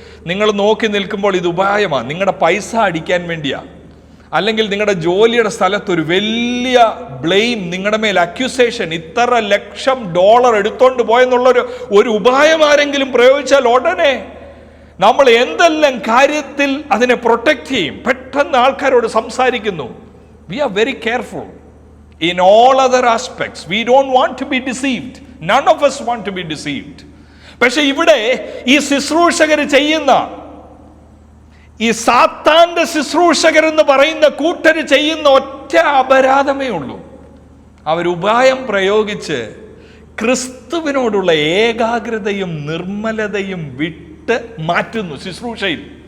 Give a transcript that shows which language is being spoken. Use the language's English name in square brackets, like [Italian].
[Malayalam] നിങ്ങൾ നോക്കി നിൽക്കുമ്പോൾ ഇത് ഉപായമാണ്, നിങ്ങളുടെ പൈസ അടിക്കാൻ വേണ്ടിയാണ്, അല്ലെങ്കിൽ നിങ്ങളുടെ ജോലിയുടെ സ്ഥലത്ത് ഒരു വലിയ ബ്ലെയിം, നിങ്ങളുടെ മേൽ അക്യൂസേഷൻ, ഇത്ര ലക്ഷം ഡോളർ എടുത്തോണ്ട് പോയെന്നുള്ളൊരു ഉപായം ആരെങ്കിലും പ്രയോഗിച്ചാൽ ഉടനെ നമ്മൾ എന്തെല്ലാം കാര്യത്തിൽ അതിനെ പ്രൊട്ടക്റ്റ് ചെയ്യും. പെട്ടെന്ന് ആൾക്കാരോട് സംസാരിക്കുന്നു. [English] We are very careful in all other aspects. We don't want to be deceived. None of us want to be deceived. [Malayalam] പക്ഷെ ഇവിടെ ഈ ശുശ്രൂഷകർ ചെയ്യുന്ന, ഈ സാത്താന്റെ ശുശ്രൂഷകർ എന്ന് പറയുന്ന കൂട്ടർ ചെയ്യുന്ന ഒറ്റ അപരാധമേ ഉള്ളൂ. അവർ ഉപായം പ്രയോഗിച്ച് ക്രിസ്തുവിനോടുള്ള ഏകാഗ്രതയും നിർമ്മലതയും വിട്ട് മാറ്റുന്നു ശുശ്രൂഷയിൽ.